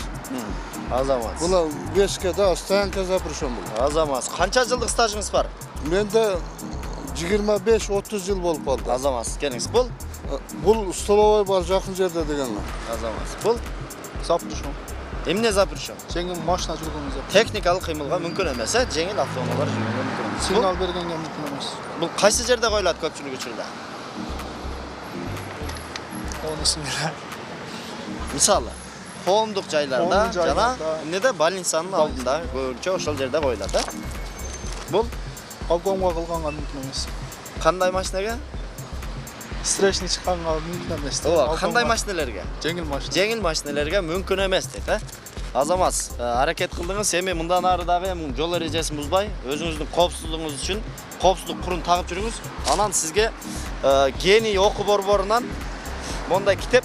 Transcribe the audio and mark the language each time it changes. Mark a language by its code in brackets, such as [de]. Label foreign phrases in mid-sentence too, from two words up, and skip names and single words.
[ky] Азамат. Мына 5ке да [ru] стоянка запрещен [ky] бул. Азамат. Канча жылдык стажыңыз бар? Менде 25-30 жыл болуп калды. Азамат, келиңиз. Бул Бул столовой бар жакын жерде деген. Азамат. Бул Запрещен. эмне запрещен? [kk] Жеңіл машина жүргенге запрещен. [ky] Техникалык кыймылга мүмкүн эмес, жеңил автоунаалар жүргөнгө мүмкүн эмес. [kk] Сигнал бергенге мүмкін емес. [ky] Бул кайсы жерде коюлат көпчүлүк учурда? Онысын Мисалы, коомдук жайларда Коомдук жана жайларда. эмнеде больницанын алдында көбүнчө ошол жерде коюлат, а? Бул [kk] Обгонға қылғанға мүмкін емес. [ky] кандай машинеге? [kk] Встречный шыққанға мүмкін емес. [ky] Ооба, кандай машинелерге? [kk] Жеңіл машина. [ky] Жеңил машинелерге мүмкүн эмес дейт, а? Азамат, аракет кылдыңыз, эми мындан ары дагы жол эрежесин бузбай, өзүңүздүн коопсуздугуңуз үчүн коопсуздук курун тагып жүрүңүз. Анан сизге гений окуу борборунан мондай китеп.